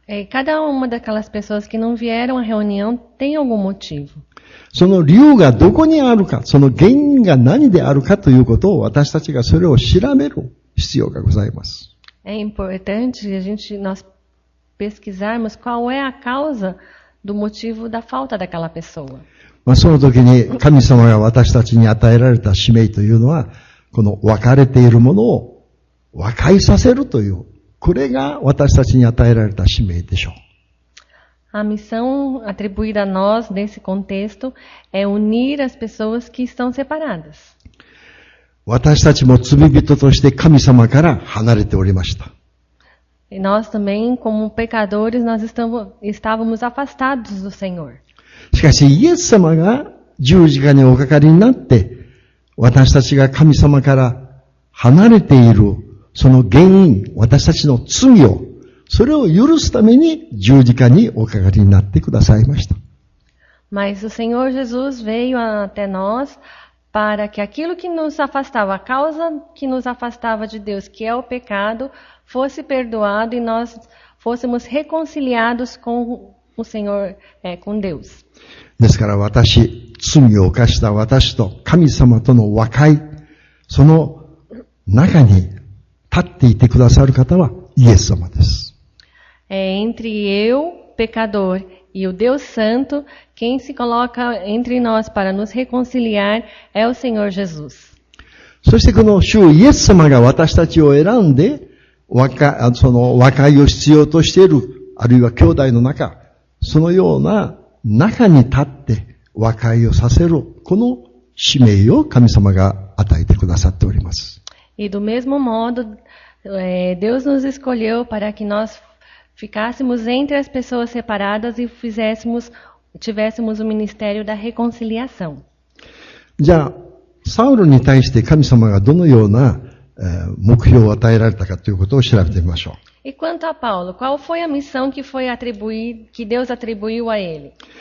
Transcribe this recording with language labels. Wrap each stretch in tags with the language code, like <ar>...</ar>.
<pt>Cada uma daquelas pessoas que não vieram à reunião tem algum motivo.</pt> <ja>その理由がどこにあるか、その原因が何であるかということを私たちがそれを調べる必要がございます。</ja> <pt>É importante nós pesquisarmos qual é a causa do motivo da falta daquela pessoa.</pt> <ja>まあ、その時に神様が私たちに与えられた使命というのは、この分かれているものを和解させるという、これが私たちに与えられた使命でしょう。</ja> <pt>A missão atribuída a nós nesse contexto é unir as pessoas que estão separadas.</pt> <ja>私たちも罪人として神様から離れておりました。</ja> <pt>E nós também, como pecadores, nós estávamos afastados do Senhor.</pt> <ja>しかし、イエス様が十字架におかかりになって、私たちが神様から離れている、その原因、私たちの罪を、それを許すために十字架におかかりになってくださいました。</ja> <pt>Mas o Senhor Jesus veio até nós para que aquilo que nos afastava, a causa que nos afastava de Deus, que é o pecado, fosse perdoado e nós fôssemos reconciliados com o Senhor, com Deus.</pt> <ja>ですから罪を犯した私と神様との和解、その中に立っていてくださる方はイエス様です。</ja> <pt>Entre eu, pecador, e o Deus Santo, quem se coloca entre nós para nos reconciliar é o Senhor Jesus.</pt> <ja>そしてこの主イエス様が私たちを選んで、その和解を必要としている、あるいは兄弟の中、そのような中に立って和解をさせる、この使命を神様が与えてくださっております。</ja> <pt>E do mesmo modo, Deus nos escolheu para que nós ficássemos entre as pessoas separadas e tivéssemos o ministério da reconciliação.</pt> <ja>じゃあ、サウルに対して神様がどのような目標を与えられたかということを調べてみましょう。</ja> <pt>E quanto a Paulo, qual foi a missão que Deus atribuiu a ele?</pt>